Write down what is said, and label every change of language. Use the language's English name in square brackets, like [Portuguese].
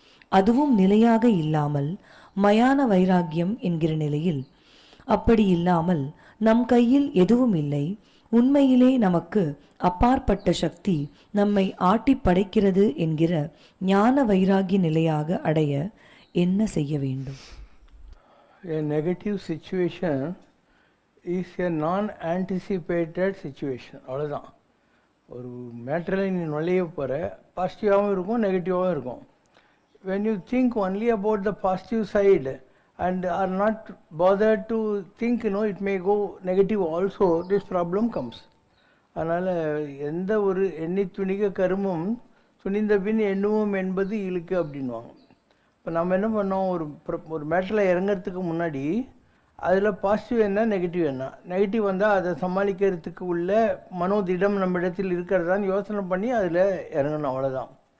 [Tamil] அதுவும் நிலையாக இல்லாமல் மயான வைராக்கியம் என்கிற நிலையில். அப்படி இல்லாமல் நம் கையில் எதுவும் இல்லை, உண்மையிலே நமக்கு அப்பாற்பட்ட சக்தி நம்மை ஆட்டி படைக்கிறது என்கிற ஞான வைராகிய நிலையாக அடைய என்ன செய்ய வேண்டும்? [English] A negative situation is a non-anticipated situation. [Tamil] அவ்வளோதான். ஒரு மேட்டரில் நீ நுழைய போகிற, பாசிட்டிவாகவும் இருக்கும் நெகட்டிவாகவும் இருக்கும். [English] When you think only about the positive side and are not bothered to think, it may go negative also, this problem comes. [Tamil] அதனால் எந்த ஒரு எண்ணி துணிக கருமம் துணிந்த பின் எண்ணுவோம் என்பது இழுக்கு அப்படின்வாங்க. இப்போ நம்ம என்ன பண்ணோம், ஒரு மேட்டரில் இறங்கிறதுக்கு முன்னாடி அதில் பாசிட்டிவ் என்ன நெகட்டிவ் என்ன, நெகட்டிவ் வந்தால் அதை சமாளிக்கிறதுக்கு உள்ள மனோதிடம் நம்ம இடத்தில் இருக்கிறதான்னு யோசனை பண்ணி அதில் இறங்கணும். அவ்வளோதான்.